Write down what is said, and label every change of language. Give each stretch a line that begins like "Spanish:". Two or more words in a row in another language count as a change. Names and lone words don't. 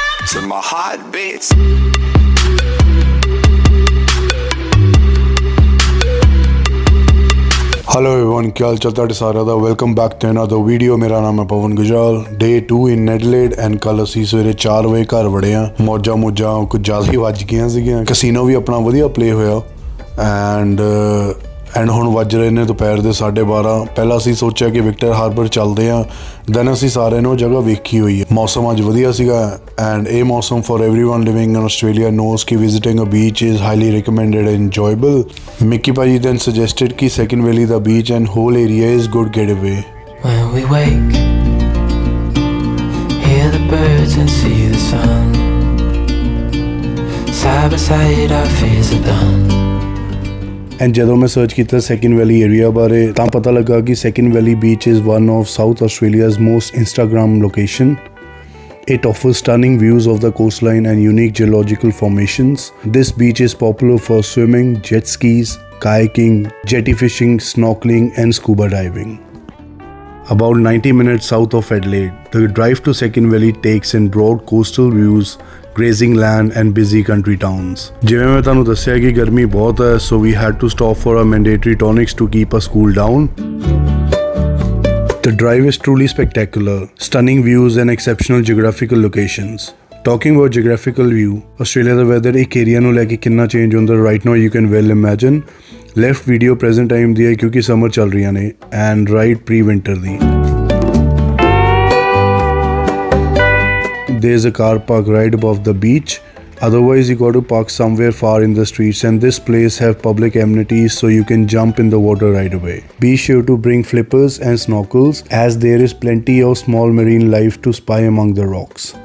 English: to my heartbeats. Hello everyone,
Hindi: क्या हाल चाल
Punjabi: ਤੁਹਾਡੇ ਸਾਰਿਆਂ ਦਾ।
English: Welcome back to another video.
Punjabi: ਮੇਰਾ ਨਾਮ ਹੈ ਪਵਨ ਗੁਜਰਾਲ।
English: Day 2 in Adelaide and
Punjabi: ਕੱਲ ਅਸੀਂ ਸਵੇਰੇ 4 ਵਜੇ ਘਰ ਵੜੇ ਆ। ਮੌਜਾਂ ਕੁਝ ਜ਼ਿਆਦਾ ਹੀ ਵੱਜ ਗਈਆਂ ਸੀਗੀਆਂ। ਕਸੀਨੋ ਵੀ ਆਪਣਾ ਵਧੀਆ ਪਲੇ ਹੋਇਆ ਐਂਡ ਹੁਣ ਵੱਜ ਰਹੇ ਨੇ ਦੁਪਹਿਰ ਦੇ 12:30। ਪਹਿਲਾਂ ਅਸੀਂ ਸੋਚਿਆ ਕਿ ਵਿਕਟਰ ਹਾਰਬਰ ਚੱਲਦੇ ਹਾਂ, ਦੈਨ ਅਸੀਂ ਸਾਰਿਆਂ ਨੇ ਉਹ ਜਗ੍ਹਾ ਵੇਖੀ ਹੋਈ ਹੈ। ਮੌਸਮ ਅੱਜ ਵਧੀਆ ਸੀਗਾ ਐਂਡ ਇਹ ਮੌਸਮ
English: for everyone living in Australia knows ਕਿ visiting a beach is highly recommended and enjoyable। Mikki ਭਾਜੀ then suggested ਕਿ Second Valley ਦਾ beach and whole area is good getaway। When we wake, hear the birds and see the sun. Side by side our fears are done.
Punjabi: ਐਂਡ ਜਦੋਂ ਮੈਂ ਸਰਚ ਕੀਤਾ ਸੈਕਿੰਡ ਵੈਲੀ ਏਰੀਆ ਬਾਰੇ ਤਾਂ ਪਤਾ ਲੱਗਾ ਕਿ
English: Second Valley beach is one of South Australia's most Instagram location. It offers stunning views of the coastline and unique geological formations. This beach is popular for swimming, jet skis, kayaking, jetty fishing, snorkeling and scuba diving. About 90 minutes south of Adelaide, the drive to Second Valley takes in broad coastal views, grazing land and busy country towns.
Punjabi: ਜਿਵੇਂ ਮੈਂ ਤੁਹਾਨੂੰ ਦੱਸਿਆ ਕਿ ਗਰਮੀ ਬਹੁਤ ਹੈ,
English: so we had to stop for a mandatory tonics to keep us cool down. The drive is truly spectacular, stunning views and exceptional geographical locations. Talking about geographical view, Australia ਦਾ weather
Punjabi: ਇੱਕ ਏਰੀਆ ਨੂੰ ਲੈ ਕੇ ਕਿੰਨਾ ਚੇਂਜ ਹੁੰਦਾ
English: right now you can well imagine. Left video present time
Punjabi: ਦੀ ਹੈ ਕਿਉਂਕਿ ਸਮਰ ਚੱਲ ਰਹੀਆਂ ਨੇ
English: and right pre-winter
Punjabi: ਦੀ.
English: There's a car park right above the beach. Otherwise you got to park somewhere far in the streets, and this place have public amenities so you can jump in the water right away. Be sure to bring flippers and snorkels as there is plenty of small marine life to spy among the rocks.